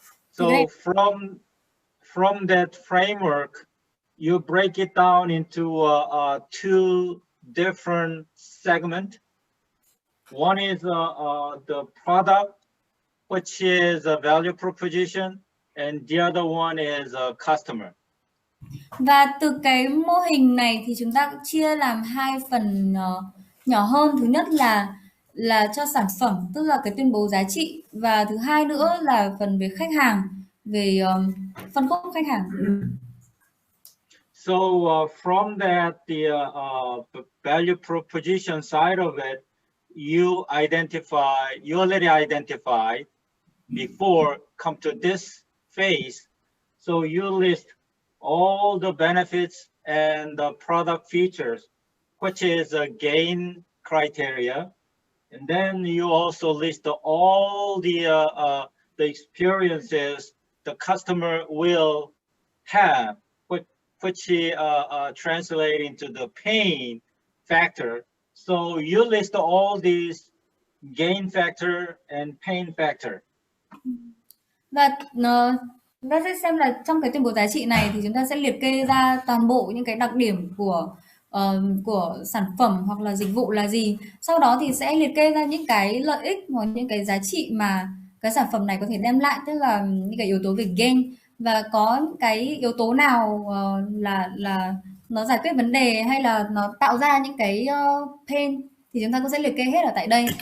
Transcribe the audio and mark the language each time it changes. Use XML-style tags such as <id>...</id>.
<en>So from that framework, you break it down into two different segments. One is the product, which is a value proposition, and the other one is a customer.</en> <vi>Và từ cái mô hình này thì chúng ta chia làm hai phần nhỏ hơn. Thứ nhất là cho sản phẩm, tức là cái tuyên bố giá trị, và thứ hai nữa là phần về khách hàng, về phân khúc khách hàng.</vi> <en>So from that, the value proposition side of it, you already identified before come to this phase. So you list all the benefits and the product features, which is a gain criteria. And then you also list all the experiences the customer will have, which translate into the pain factor. So you list all these gain factor and pain factor.</en> <vi>Và chúng ta sẽ xem là trong cái tuyên bố giá trị này thì chúng ta sẽ liệt kê ra toàn bộ những cái đặc điểm của sản phẩm hoặc là dịch vụ là gì. Sau đó thì sẽ liệt kê ra những cái lợi ích hoặc những cái giá trị mà cái sản phẩm này có thể đem lại, tức là những cái yếu tố về gain, và có những cái yếu tố nào là nó giải quyết vấn đề hay là nó tạo ra những cái pain thì chúng ta cũng sẽ liệt kê hết ở tại đây.</vi>